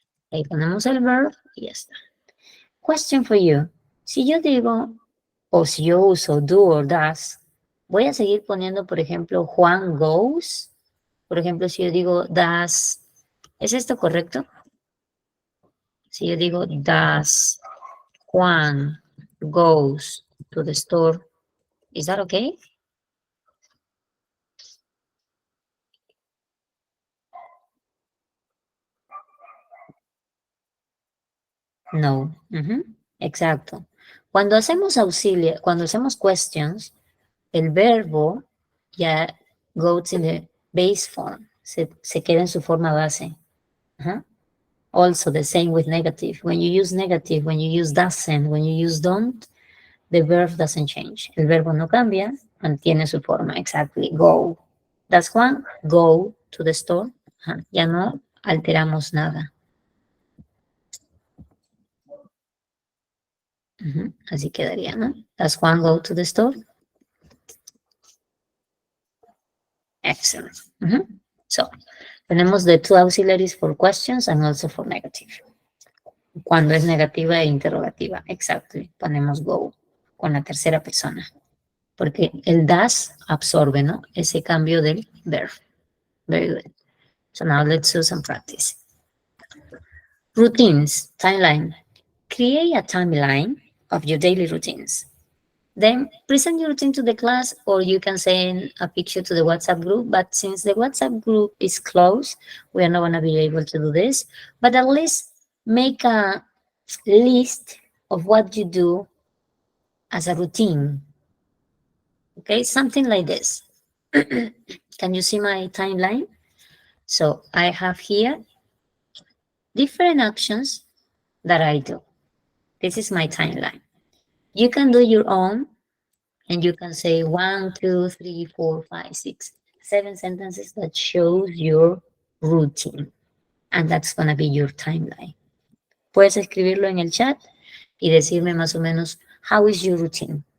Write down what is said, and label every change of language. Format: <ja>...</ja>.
<es>Ahí ponemos el verb y ya está.</es> <en>Question for you.</en> <es>Si yo digo, o si yo uso do or does, voy a seguir poniendo, por ejemplo, Juan goes. Por ejemplo, si yo digo does, ¿es esto correcto? Si yo digo</es> <en>does Juan goes to the store, is that okay?</en> <es>No. Exacto. Cuando hacemos auxilio, cuando hacemos questions, el verbo ya</es> <en>goes in the base form,</en> <es>se queda en su forma base.</es> <en>Also the same with negative. When you use negative, when you use doesn't, when you use don't, the verb doesn't change.</en> <es>El verbo no cambia, mantiene su forma.</es> <en>Exactly. Go. That's one. Go to the store.</en> <es>Ya no alteramos nada. Así quedaría,</es> <en>¿no? Does Juan go to the store? Excellent. So, tenemos the two auxiliaries for questions and also for negative.</en> <es>Cuando es negativa e interrogativa, exactly, ponemos go con la tercera persona. Porque el does absorbe, ¿no? Ese cambio del verb.</es> <en>Very good. So now let's do some practice. Routines, timeline. Create a timeline of your daily routines. Then present your routine to the class, or you can send a picture to the WhatsApp group. But since the WhatsApp group is closed, we are not going to be able to do this. But at least make a list of what you do as a routine. Okay, something like this. Can you see my timeline? So I have here different actions that I do. This is my timeline. You can do your own, and you can say 1, 2, 3, 4, 5, 6, 7 sentences that shows your routine. And that's going to be your timeline.</en> <es>Puedes escribirlo en el chat y decirme más o menos,</es> <en>how is your routine?</en>